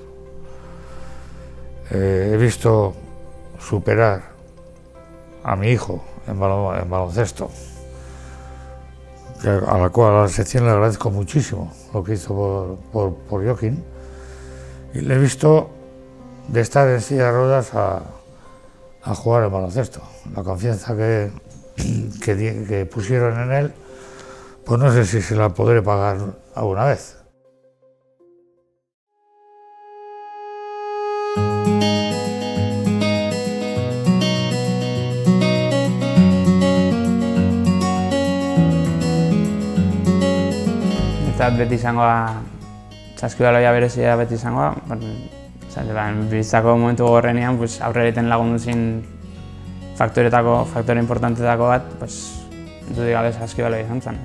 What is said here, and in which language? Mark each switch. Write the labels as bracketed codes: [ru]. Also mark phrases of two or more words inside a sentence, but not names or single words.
[es] He visto superar a mi hijo en baloncesto, a la sección le agradezco muchísimo lo que hizo por Joaquín, y le he visto de estar en silla de ruedas a jugar el baloncesto. La confianza que pusieron en él, pues no sé si se la podré pagar alguna vez. [eu] Beti izangoa, saskibaloia berezia beti izangoa, bizitzako momentu gogorrenean aurrera egiten lagundu zin faktore importantetako bat, dudik gabe saskibaloia izan zen.